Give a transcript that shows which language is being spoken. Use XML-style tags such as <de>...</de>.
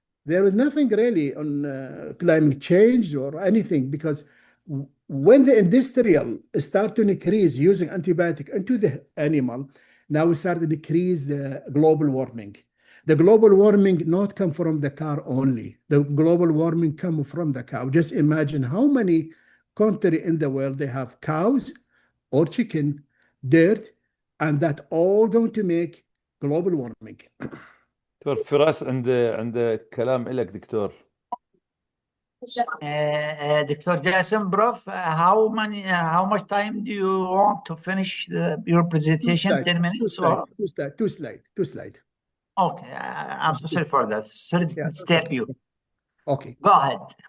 <en>There was nothing really on climate change or anything, because when the industrial start to increase using antibiotic into the animal, now we start to decrease the global warming. The global warming not come from the car only. The global warming come from the cow. Just imagine how many country in the world they have cows or chicken, dirt, and that all going to make global warming.</en> <ar>دكتور فراس عند كلام لك دكتور.</ar> <en>Dr. Jason, Prof, how much time do you want to finish your presentation? 10 minutes or? Two slide. Okay, I'm so sorry for that. Sorry to step you. Okay. Go ahead.</en>